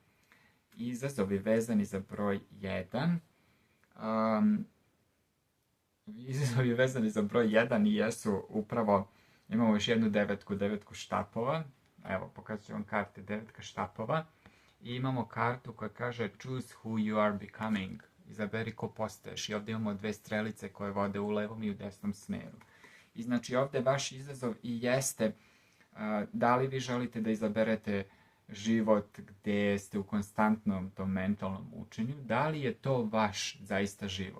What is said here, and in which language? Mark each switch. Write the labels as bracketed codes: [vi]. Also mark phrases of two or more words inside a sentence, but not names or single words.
[bs] Izazovi vezani za broj 1 izazovi vezani za broj 1 i jesu upravo, imamo još jednu devetku štapova, evo pokazat ću vam karte, devetka štapova, i imamo kartu koja kaže [en] choose who you are becoming, [bs] izaberi ko postaješ, i ovdje imamo dve strelice koje vode u levom i u desnom smeru. I znači ovdje vaš izazov i jeste da li vi želite da izaberete život gdje ste u konstantnom tom mentalnom učenju, da li je to vaš zaista život.